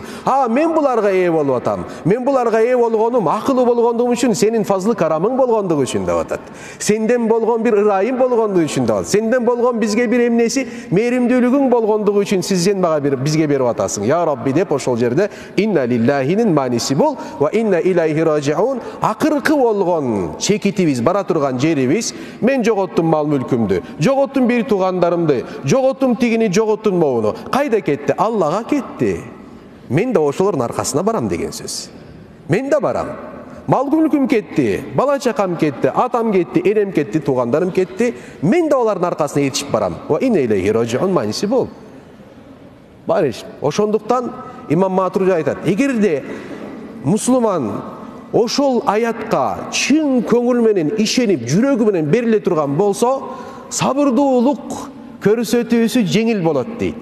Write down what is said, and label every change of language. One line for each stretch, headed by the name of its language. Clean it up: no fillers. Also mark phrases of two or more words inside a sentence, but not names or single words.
Kyrgyz: Мен буларга ээ болуп атам. Мен буларга ээ болгонум акылуу болгондугум үчүн, сенин фазлы карамың болгондугу үчүн деп атат. Сенден болгон бир ырайым болгондугу үчүн деп атат. Сенден болгон бизге бир эмнеси, мээримдүүлүгүң болгондугу үчүн сен бизге берип атасың.
Arabic: يا ربي
Kyrgyz: деп ошол жерде инна лиллахинин мааниси бул
Arabic: وإنا إليه راجعون.
Kyrgyz: Акыркы болгон чекитибиз, бара турган жерибиз, мен жоготтум мал мүлкүмдү, жоготтум бир туугандарымды, жоготтум тигини, жоготтум могуну. Кайда кетти? Аллага кетти. Мен да ошолордун аркасына барам деген сөз. Мен да барам. Мал мүлкүм кетти, бала чакам кетти, атам кетти, энем кетти, туугандарым кетти. Мен да олардын аркасына эришип барам.
Arabic: وإنا إليه راجعون
Kyrgyz: мааниси бул. Барыш. Ошондуктан имам Матруди айтат, эгерде мусулман ошол аятка чын көңүл менен ишенип, жүрөгү менен бериле турган болсо, сабырдуулук көрсөтүүсү жеңил болот дейт.